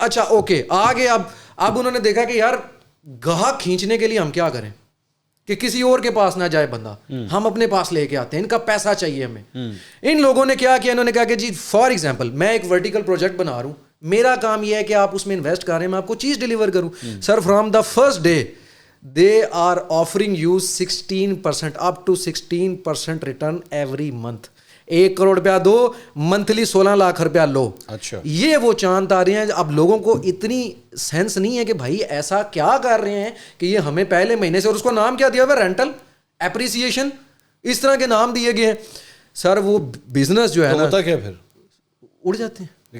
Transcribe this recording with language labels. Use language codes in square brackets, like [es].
[ur] اچھا اوکے آگے اب انہوں نے دیکھا کہ یار گاہک کھینچنے کے لیے ہم کیا کریں کہ کسی اور کے پاس نہ جائے بندہ، ہم اپنے پاس لے کے آتے ہیں، ان کا پیسہ چاہیے ہمیں. ان لوگوں نے کیا کیا، انہوں نے کہا کہ جی فار ایگزامپل میں ایک ورٹیکل پروجیکٹ بنا رہا ہوں، میرا کام یہ ہے کہ آپ اس میں انویسٹ کر رہے ہیں، میں آپ کو چیز ڈیلیور کروں. [en] Sir from the first day they are offering you 16% up to 16% return every month. [ur] 1 crore روپیہ دو، منتھلی 16 لاکھ روپیہ لو. اچھا یہ وہ چاند تارے ہیں. اب لوگوں کو اتنی سینس نہیں ہے کہ بھائی ایسا کیا کر رہے ہیں کہ یہ ہمیں پہلے مہینے سے، اور اس کو نام کیا دیا ہوا ہے، رینٹل اپریسیشن، اس طرح کے نام دیے گئے ہیں. سر وہ بزنس جو ہے نا، ہوتا کیا پھر اڑ جاتے ہیں.